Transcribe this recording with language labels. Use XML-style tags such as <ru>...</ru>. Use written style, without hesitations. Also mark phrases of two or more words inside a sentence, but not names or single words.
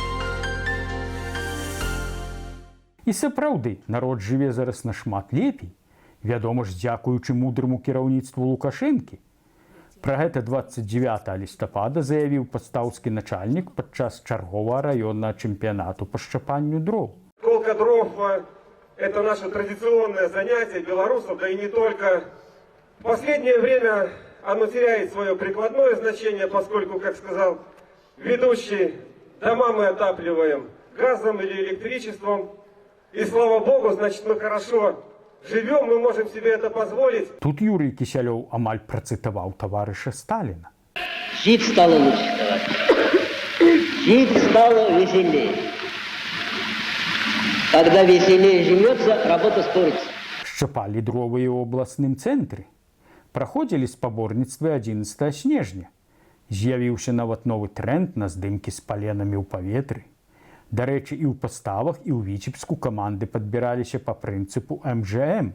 <be>І сапраўды, народ жыве зараз нашмат лепей, вядома ж, дзякуючы мудрому кіраўніцтву Лукашэнкі. Пра гэта 29 лістапада заявіў пастаўскі начальнік падчас чарговага раённага чэмпіянату па шчапанню дроў.</be> <ru>Колка дров – это наше традиционное занятие белорусов, да и не только. В последнее время оно теряет свое прикладное значение, поскольку, как сказал ведущий, дома мы отапливаем газом или электричеством. И слава богу, значит, мы хорошо живем, мы можем себе это позволить.</ru> <be>Тут Юрий Кісялёў амаль працытаваў таварыша Сталіна.</be> <ru>Жить стало лучше, товарищ. Жить стало веселее. Когда веселее живется, работа спорится.</ru> <be>Шчапалі дровы і ў абласным цэнтры. Праходзілі спаборніцтвы 11 снежня. З'явіўся нават новы тренд на здымкі з паленамі ў паветры. Дарэчы, і ў паставах, і ў Віцебску каманды падбіраліся па прынцыпу МЖМ.</be>